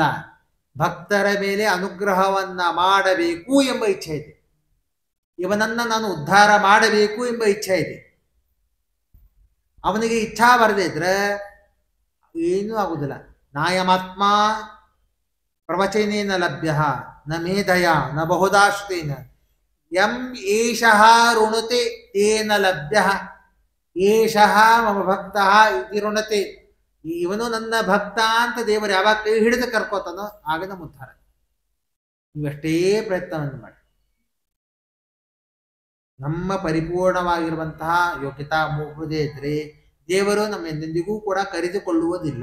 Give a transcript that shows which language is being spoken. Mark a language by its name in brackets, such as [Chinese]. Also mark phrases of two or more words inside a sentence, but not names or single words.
[Kannada] ಭಕ್ತರ ಮೇಲೆ ಅನುಗ್ರಹವನ್ನ ಮಾಡಬೇಕು ಎಂಬ ಇಚ್ಛೆ ಇದೆ. ಇವನನ್ನ ನಾನು ಉದ್ಧಾರ ಮಾಡಬೇಕು ಎಂಬ ಇಚ್ಛೆ ಇದೆ. ಅವನಿಗೆ ಇಚ್ಛಾ ಬರದೇ ಇದ್ರೆ ಏನೂ ಆಗುದಿಲ್ಲ. [Sanskrit] ನಾಯಮಾತ್ಮ ಪ್ರವಚನೇನ ಲಭ್ಯ ನ ಮೇಧಯ ನ ಬಹುದಾಶ್ರೇನ ಯಂ ಏಷಃ ಋಣತೆ ತೇನ ಲಭ್ಯ ಏಷಃ ಮಮ ಭಕ್ತ ಇತಿ ಋಣತೆ. [Kannada] ಇವನು ನನ್ನ ಭಕ್ತ ಅಂತ ದೇವರು ಯಾವಾಗ ಕೈ ಹಿಡಿದು ಕರ್ಕೋತಾನೋ ಆಗ ನಮ್ಮ ಉದ್ಧಾರ. ನೀವೆಷ್ಟೇ ಪ್ರಯತ್ನವನ್ನು ಮಾಡಿ, ನಮ್ಮ ಪರಿಪೂರ್ಣವಾಗಿರುವಂತಹ ಯೋಗ್ಯತಾ ಮುಗುದೇ ಇದ್ರೆ ದೇವರು ನಮ್ಮ ಎಂದೆಂದಿಗೂ ಕೂಡ ಕರೆದುಕೊಳ್ಳುವುದಿಲ್ಲ.